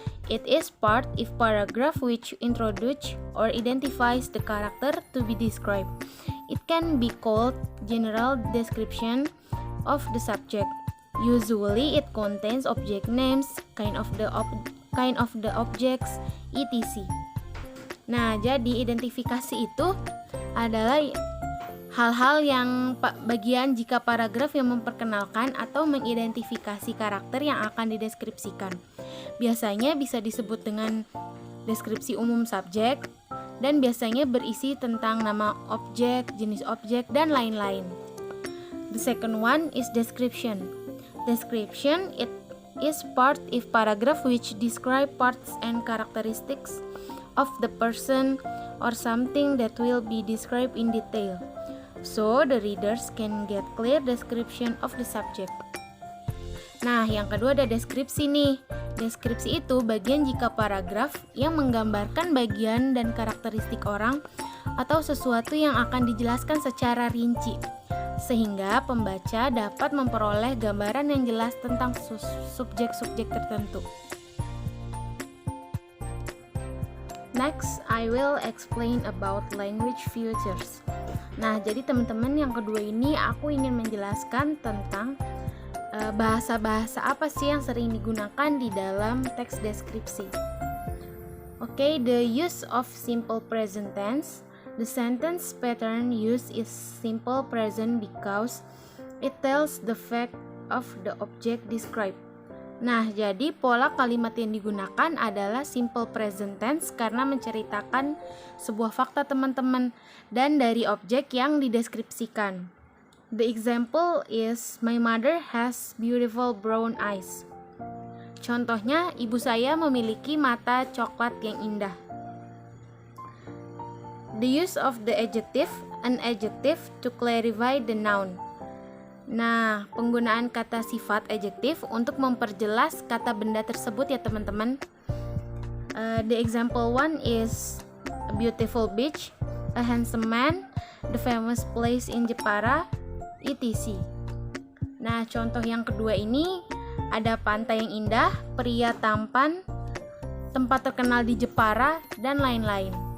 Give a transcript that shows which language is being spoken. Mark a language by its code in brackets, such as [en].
[en] It is part if paragraph which introduce or identifies the character to be described. It can be called general description of the subject. Usually it contains object names, kind of the objects, etc. [id] Nah, jadi identifikasi itu adalah hal-hal yang bagian jika paragraf yang memperkenalkan atau mengidentifikasi karakter yang akan dideskripsikan. Biasanya bisa disebut dengan deskripsi umum subjek dan biasanya berisi tentang nama objek, jenis objek, dan lain-lain. [en] The second one is description. Description, it is part if paragraph which describe parts and characteristics of the person or something that will be described in detail. So the readers can get clear description of the subject. [id] Nah, yang kedua ada deskripsi nih. Deskripsi itu bagian jika paragraf yang menggambarkan bagian dan karakteristik orang atau sesuatu yang akan dijelaskan secara rinci, sehingga pembaca dapat memperoleh gambaran yang jelas tentang subjek-subjek tertentu. [en] Next, I will explain about language features. [id] Nah, jadi teman-teman yang kedua ini aku ingin menjelaskan tentang bahasa-bahasa apa sih yang sering digunakan di dalam teks deskripsi. [en] Oke, the use of simple present tense. The sentence pattern used is simple present because it tells the fact of the object described. [id] Nah, jadi pola kalimat yang digunakan adalah simple present tense karena menceritakan sebuah fakta teman-teman dan dari objek yang dideskripsikan. [en] The example is my mother has beautiful brown eyes. [id] Contohnya, ibu saya memiliki mata coklat yang indah. [en] The use of the adjective, an adjective to clarify the noun. [id] Nah, penggunaan kata sifat adjektif untuk memperjelas kata benda tersebut ya teman-teman. [en] The example one is a beautiful beach, a handsome man, the famous place in Jepara, etc. [id] Nah, contoh yang kedua ini ada pantai yang indah, pria tampan, tempat terkenal di Jepara, dan lain-lain.